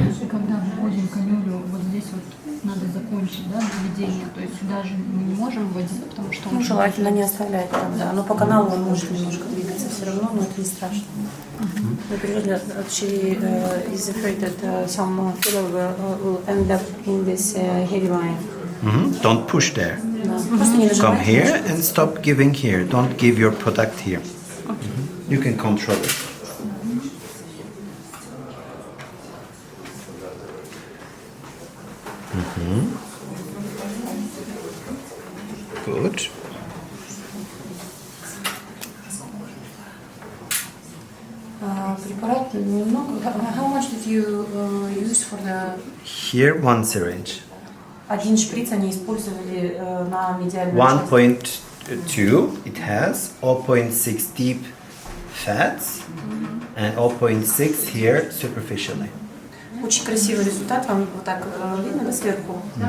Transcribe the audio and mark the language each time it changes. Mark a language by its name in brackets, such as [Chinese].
[Russian] Когда вводим канюлю, вот здесь вот надо закончить, да, введение, то есть сюда же мы не можем вводить, потому что он... Ну, желательно не оставлять там, да. Но по каналу он может немножко двигаться все равно, но это не страшно. Например, [English] she is afraid that some filler will end up in this heavy line. Don't push there. [Russian] Да. Просто не [English] Come [Russian] нажимайте. [English] here and stop giving here. Don't give your product here. You can control it. Good. [Russian] Препарат немного. [English] How much did you use for the... Here, one syringe. [Russian] Один шприц они использовали на медиальную часть. [English] 1.2, it has 0.6 deep fats and 0.6 here superficially. [Russian] Очень красивый результат, вам вот так видно, да, сверху?